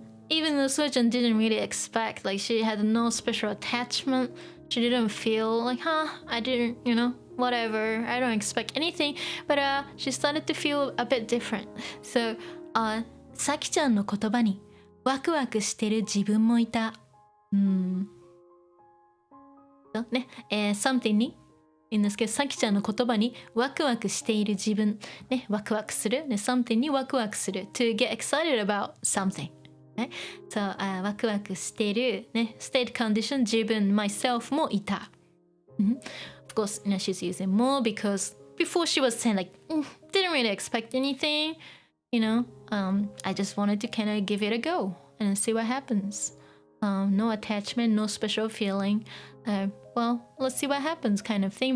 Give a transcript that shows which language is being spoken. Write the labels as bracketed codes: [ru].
[en] Even though Soyo-chan didn't really expect, like she had no special attachment, she didn't feel like, I didn't, you know, whatever, I don't expect anything, but she started to feel a bit different. [ja] So, さきちゃんの言葉にワクワクしてる自分もいた。ね、something に、in this case さきちゃんの言葉にワクワクしている自分、ね、ワクワクする、ね、something にワクワクする、 [en] to get excited about something。 [ja] ね、そう、ワクワクしている、ね、state condition 自分 myself もいた。 [en] Of course, you know, she's using more because before she was saying like, didn't really expect anything, you know, I just wanted to kind of give it a go and see what happens. no attachment, no special feeling. Well, let's see what happens, kind of thing.